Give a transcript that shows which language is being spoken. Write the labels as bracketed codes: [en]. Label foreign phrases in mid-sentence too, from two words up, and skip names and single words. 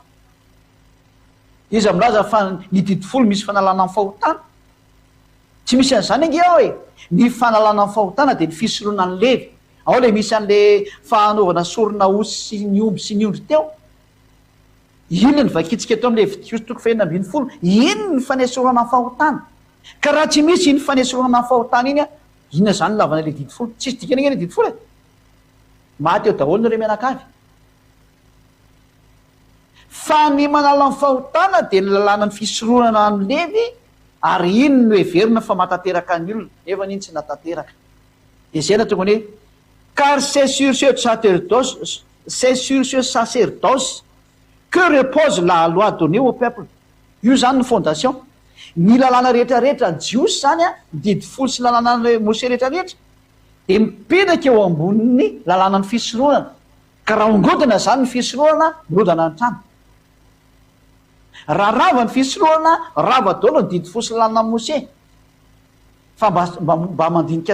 [mg] izyamilaza fa ny didy folo misy fanalana fahotana tsy misy an'izany ange ao e ny fanalana fahotana de ny fisorohana ny Levy ao le misy an'le fanaovana sorona osy sy ny omby sy ny ondry teo ino ny vakitsika teo am'le Levitikos toko fahenina ambin'ny folo ino ny fanesorana fahotana ka raha tsy misy iny fanesorana fahotana iny a inona zany lavana le didy folo tsisy dikany ane didy folo e maty eo daholo ny re mianakavy fa ny manala ny fahotana de ny lalàna ny fisorohana ny Levy ary iny no heverina fa matateraka ny olona nefa n'iny tsy natateraka de zay na tonga hoe [fr] car c'est sur ce sacerdoce que repose la loi donnée au peuple [mg] io zany ny fondation ny lalàna rehetrarehetra jiosy zany a didy folo sy lalàna Mose rehetrarehetra de mipetraka eo amboniny lalàna ny fisorohana ka raha ongodina zany ny fisorohana mirodana ny trano raha rava ny fisorohana rava daholo ny didy folo sy lalàna Mose fa mba mandinika